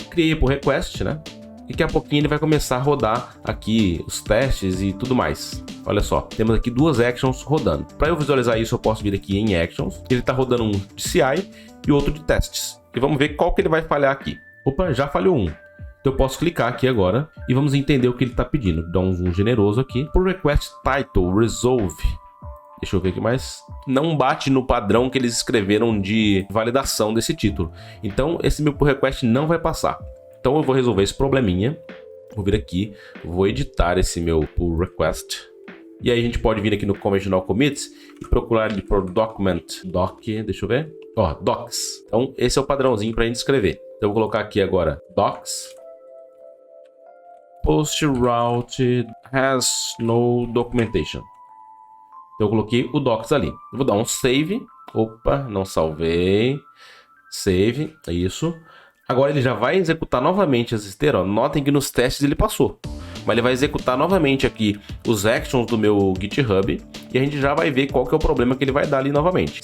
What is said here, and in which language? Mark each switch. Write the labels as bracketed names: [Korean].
[Portuguese] Criei pull request, né? E daqui a pouquinho ele vai começar a rodar aqui os testes e tudo mais. Olha só, temos aqui duas actions rodando. Para eu visualizar isso, eu posso vir aqui em actions. Ele está rodando um de CI e outro de testes. E vamos ver qual que ele vai falhar aqui. Opa, já falhou um. Então eu posso clicar aqui agora e vamos entender o que ele está pedindo. Dá um zoom generoso aqui. [English] Pull request title resolve. [Portuguese] Deixa eu ver aqui mais. Não bate no padrão que eles escreveram de validação desse título. Então esse meu pull request não vai passar. Então eu vou resolver esse probleminha. Vou vir aqui, vou editar esse meu pull request. E aí a gente pode vir aqui no conventional commits e procurar ele por document, deixa eu ver. Ó, docs. Então esse é o padrãozinho para a gente escrever. Então eu vou colocar aqui agora docs. [English] Post route has no documentation. [Portuguese] Então eu coloquei o docs ali. Eu vou dar um save. Opa, não salvei. Save, é isso. Agora ele já vai executar novamente essa esteira, ó. Notem que nos testes ele passou. Mas ele vai executar novamente aqui os actions do meu GitHub e a gente já vai ver qual que é o problema que ele vai dar ali novamente.